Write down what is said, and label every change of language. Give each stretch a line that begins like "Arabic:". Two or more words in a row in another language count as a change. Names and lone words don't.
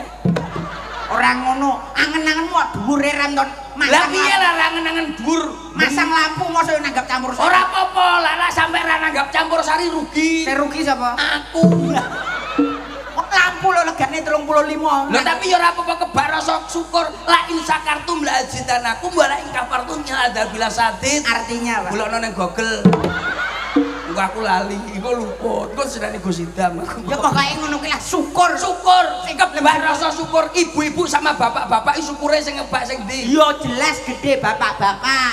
Javanese: Orang ngono, angen-angenmu dhuwure ranton. Lah piye lah angen-angen dhuwur? Masang lampu mosok nanggap campur sari. Ora apa-apa, lah sampe ra nanggap campur sari rugi. Sing rugi sapa? Aku. Lampu lo legane 35. Lho tapi ya ora apa-apa kebar rasa syukur.
Arabic: لئن شكرتم لأزيدنكم ولئن كفرتم إن عذابي لشديد.
Indonesian: Artinya apa?
Javanese: Bulokno ning Google. Engko aku lali, engko luput. Engko sedane Gus Idam aku. Ya pokoke ngono kuwi lah syukur. Syukur, sing kebar rasa syukur. Ibu-ibu sama bapak-bapak iki syukure sing ngebak sing ndi? Ya jelas gede bapak-bapak.